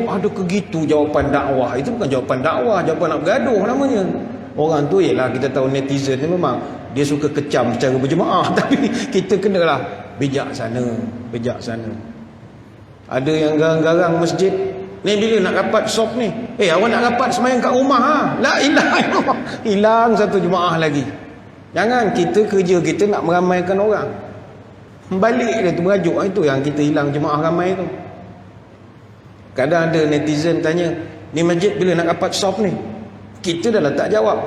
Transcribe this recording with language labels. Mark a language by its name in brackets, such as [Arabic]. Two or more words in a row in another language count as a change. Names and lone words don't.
[Malay] Aduh, kegitu jawapan dakwah. Itu bukan jawapan dakwah, jawapan nak bergaduh namanya. Orang tu ialah kita tahu netizen ni memang dia suka kecam secara berjemaah. Tapi kita kenalah bijak sana. Ada yang garang-garang masjid. Ni bila nak rapat sop ni? Awak nak rapat semayang kat rumah ha? [Arabic] لا إله إلا الله. [Malay] Hilang satu jemaah lagi. Jangan kita kerja kita nak meramaikan orang. Balik dia tu merajuk. Itu yang kita hilang jemaah ramai tu. Kadang ada netizen tanya, ni masjid bila nak rapat sop ni? Kita dah tak jawab.